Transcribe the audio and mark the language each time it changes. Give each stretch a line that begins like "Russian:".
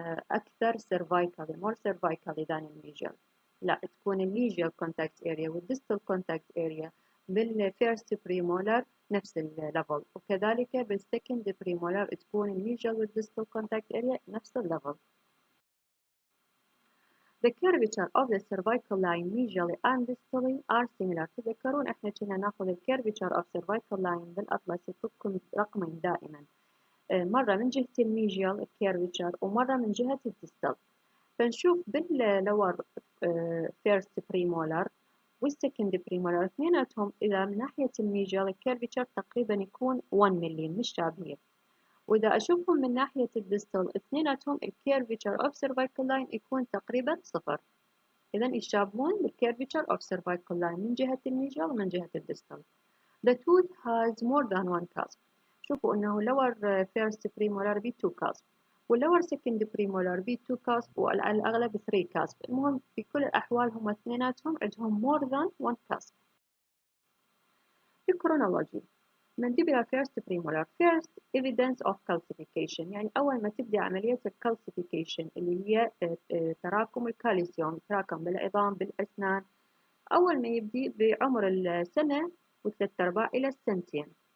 Arabic: أكثر سيرفايكالي مور سيرفايكالي ذان الميجيال، لا تكون الميجيال كونتاكت اريا والديستال كونتاكت اريا بالفيرست بريمولار نفس الليفل، وكذلك بالسكند بريمولار تكون الميجيال والديستال كونتاكت اريا نفس الليفل.
English: The curvature of the cervical line medially and distally are similar.
Arabic: تذكرون احنا كنا ناخذ الكيرفتشر of cervical line بالاطلس يفكم رقمين دائما، مرة من جهة الميجيال الكيرفتشر ومرة من جهة الديستال. فنشوف باللور فيرست بريمولار والسكند بريمولار اثنيناتهم إذا من ناحية الميجيال الكيرفتشر تقريبا يكون 1 ملي مش شابهين، وإذا أشوفهم من ناحية الديستال اثنيناتهم الكيرفتشر of cervical line يكون تقريبا 0. إذا يشابهون بالكيرفتشر of cervical line من جهة الميجيال ومن جهة الديستال.
English: The tooth has more than one cusp.
Arabic: شوفوا إنه
English: lower first premolar ب 2 cusp والlower second premolar ب 2 cusp
Arabic: وعلى الأغلب
English: 3 cusp.
Arabic: المهم في كل الأحوال هم اثنيناتهم عندهم
English: more than one cusp.
Arabic: في
English: chronology mandibular first premolar first evidence of calcification،
Arabic: يعني أول ما تبدأ عملية calcification اللي هي تراكم الكالسيوم، تراكم بالعظام بالأسنان، أول ما يبدي بعمر السنة و3/4 إلى السنتين.